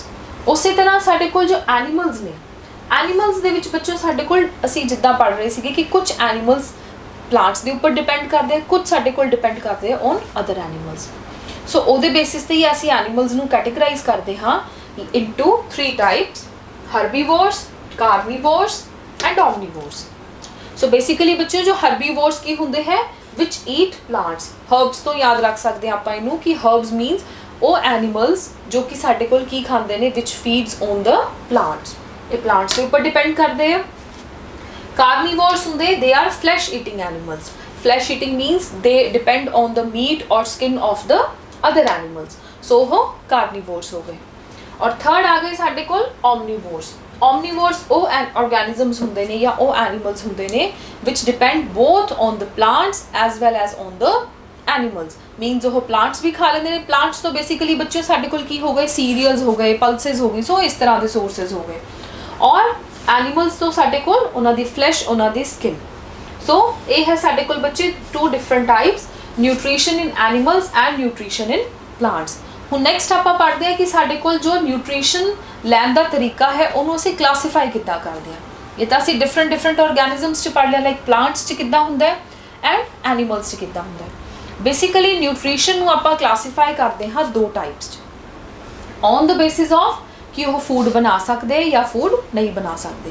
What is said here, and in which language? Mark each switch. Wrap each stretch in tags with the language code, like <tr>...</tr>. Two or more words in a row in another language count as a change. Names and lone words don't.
<pa>ਉਸੇ ਤਰ੍ਹਾਂ ਸਾਡੇ ਕੋਲ ਜੋ ਐਨੀਮਲਸ ਨੇ, ਐਨੀਮਲਸ ਦੇ ਵਿੱਚ ਬੱਚਿਓ ਸਾਡੇ ਕੋਲ ਅਸੀਂ ਜਿੱਦਾਂ ਪੜ੍ਹ ਰਹੇ ਸੀਗੇ ਕਿ ਕੁਝ ਐਨੀਮਲਸ ਪਲਾਂਟਸ ਦੇ ਉੱਪਰ ਡਿਪੈਂਡ ਕਰਦੇ ਆ, ਕੁਝ ਸਾਡੇ ਕੋਲ ਡਿਪੈਂਡ ਕਰਦੇ ਆ</pa> <en>on other animals.</en> <pa>ਸੋ ਉਹਦੇ ਬੇਸਿਸ ਤੇ ਹੀ ਅਸੀਂ ਐਨੀਮਲਸ ਨੂੰ ਕੈਟੇਗਰਾਈਜ਼ ਕਰਦੇ ਹਾਂ</pa> <en>into 3 types, herbivores, carnivores and omnivores। so basically</en> <pa>ਬੱਚਿਓ ਜੋ herbivores ਕੀ ਹੁੰਦੇ ਹੈ,</pa> <en>which eat plants।</en> <pa>herbs ਤੋਂ ਯਾਦ ਰੱਖ ਸਕਦੇ ਆਪਾਂ ਇਹਨੂੰ ਕਿ</pa> <en>herbs means</en> <pa>ਉਹ animals ਜੋ ਕਿ ਸਾਡੇ ਕੋਲ ਕੀ ਖਾਂਦੇ ਨੇ,</pa> <en>which feeds on the plants।</en> <pa>ਇਹ plants ਦੇ ਉੱਪਰ ਡਿਪੈਂਡ ਕਰਦੇ ਆ। Carnivores ਹੁੰਦੇ,</pa> <en>they are flesh eating animals. Flesh eating means they depend on the meat or skin of the other animals.</en> <hi>So वो carnivores हो गए. और थर्ड आ गए</hi> <pa>ਸਾਡੇ ਕੋਲ</pa> <hi>omnivores.</hi> <en>Omnivores</en> <pa>ਉਹ organisms ਹੁੰਦੇ ਨੇ ਜਾਂ ਉਹ animals ਹੁੰਦੇ ਨੇ</pa> <en>which depend both on the plants as well as on the animals.</en> <pa>Means ਉਹ plants ਵੀ ਖਾ ਲੈਂਦੇ ਨੇ. Plants ਤੋਂ basically ਬੱਚੇ ਸਾਡੇ ਕੋਲ ਕੀ ਹੋ ਗਏ, cereals ਹੋ ਗਏ, pulses ਹੋ ਗਈ, ਸੋ ਇਸ ਤਰ੍ਹਾਂ ਦੇ sources ਹੋ ਗਏ. ਔਰ animals ਤੋਂ ਸਾਡੇ ਕੋਲ ਉਹਨਾਂ ਦੀ flesh, ਉਹਨਾਂ ਦੀ skin. ਸੋ ਇਹ ਹੈ ਸਾਡੇ ਕੋਲ ਬੱਚੇ</pa> <en>two different types, nutrition in animals and nutrition in plants.</en> <pa>ਹੁਣ ਨੈਕਸਟ ਆਪਾਂ ਪੜ੍ਹਦੇ ਹਾਂ ਕਿ ਸਾਡੇ ਕੋਲ ਜੋ ਨਿਊਟ੍ਰੀਸ਼ਨ ਲੈਣ ਦਾ ਤਰੀਕਾ ਹੈ ਉਹਨੂੰ ਅਸੀਂ ਕਲਾਸੀਫਾਈ ਕਿੱਦਾਂ ਕਰਦੇ ਹਾਂ. ਇਹ ਤਾਂ ਅਸੀਂ</pa> <en>different organisms</en> <pa>'ਚ ਪੜ੍ਹ ਲਿਆ,</pa> <en>like plants</en> <pa>'ਚ ਕਿੱਦਾਂ ਹੁੰਦਾ ਹੈ</pa> <en>and animals</en> <pa>'ਚ ਕਿੱਦਾਂ ਹੁੰਦਾ ਹੈ. ਬੇਸਿਕਲੀ ਨਿਊਟ੍ਰੀਸ਼ਨ ਨੂੰ ਆਪਾਂ ਕਲਾਸੀਫਾਈ ਕਰਦੇ ਹਾਂ ਦੋ ਟਾਈਪਸ 'ਚ,</pa> <en>on the basis of</en> <pa>ਕਿ ਉਹ ਫੂਡ ਬਣਾ ਸਕਦੇ ਜਾਂ ਫੂਡ ਨਹੀਂ ਬਣਾ ਸਕਦੇ.</pa>